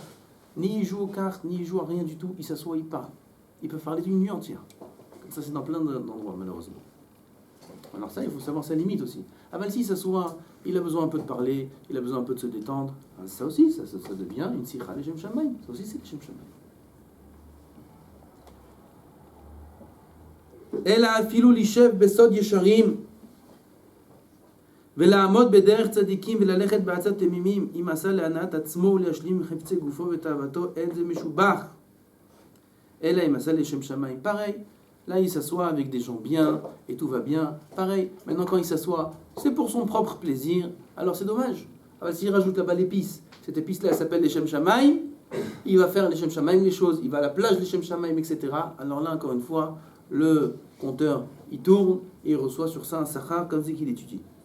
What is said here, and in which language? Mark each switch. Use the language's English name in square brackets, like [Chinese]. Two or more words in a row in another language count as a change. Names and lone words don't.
[French] Ni il joue aux cartes, ni il joue à rien du tout, il s'assoit, il parle. Ils peuvent parler d'une nuit entière. Comme ça, c'est dans plein d'endroits, malheureusement. Alors ça, il faut savoir sa limite aussi. Ah ben s'il s'assoit, il a besoin un peu de parler, il a besoin un peu de se détendre. Ça aussi, ça devient une sikha de [Hebrew] שם שמים. [French] Ça aussi, c'est le [Hebrew] שם שמים. אלא אפילו להישב בסוד ישרים ולעמוד בדרך צדיקים וללכת בעצת תמימים אם עשה להנאת עצמו ולהשלים חפצי גופו ותאוותו אין זה משובח אלא אם עשה לשם שמיים. [French] Pareil, là il s'assoit avec des gens bien et tout va bien. Pareil, maintenant quand il s'assoit, c'est pour son propre plaisir, alors c'est dommage. Alors s'il rajoute là-bas l'épice, cette épice là elle s'appelle les [Hebrew] שם שמים, [French] il va faire les [Hebrew] שם שמים [French] les choses, il va à la plage les [Hebrew] שם שמים, [French] etc. Alors là encore une fois, le compteur, il tourne et il reçoit sur ça un sachar comme c'est qu'il étudie.